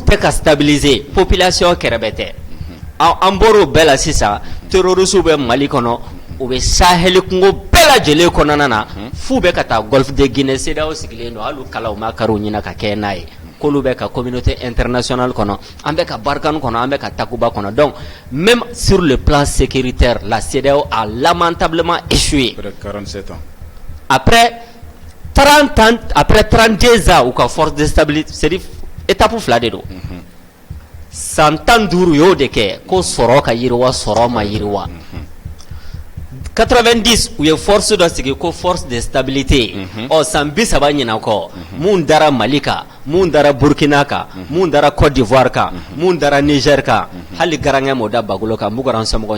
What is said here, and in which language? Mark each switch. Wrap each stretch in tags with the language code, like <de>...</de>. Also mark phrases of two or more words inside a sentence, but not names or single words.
<bm>tɛ ka stabiliser population kɛrɛbɛ tɛ an bɔr'o bɛɛ la sisan terroristes bɛ Mali kɔnɔ u bɛ Sahel kungo bɛɛ lajɛlen kɔnɔna na f'u bɛ ka taa Golfe de Guinée CEDEAO sigilen don hali kalaw ma kari u ɲɛna ka kɛ n'a ye k'olu bɛ ka</bm> <fr>communauté internationale</fr> <bm>kɔnɔ an bɛ ka Barkhane kɔnɔ an bɛ ka Takuba kɔnɔ</bm> <fr>donc même sur le plan sécuritaire la CEDEAO a lamentablement échoué 47 ans après 30 ans après 32 ans</fr> <bm>u ka</bm> <fr>force de stabilité c'est étape</fr> <bm>fila de don san 15 y'o de kɛ ko sɔrɔ ka yiriwa sɔrɔ ma yiriwa 90 u ye force dɔ sigi ko</bm> <fr>force de stabilité</fr> <bm>san 30 ɲinan kɔ mun dara Mali kan mun dara Burkina kan mun dara Côte d'Ivoire kan mun dara Niger kan hali garankɛ m'o da bagolo kan n b'u kɔrɔ an somɔgɔw</bm>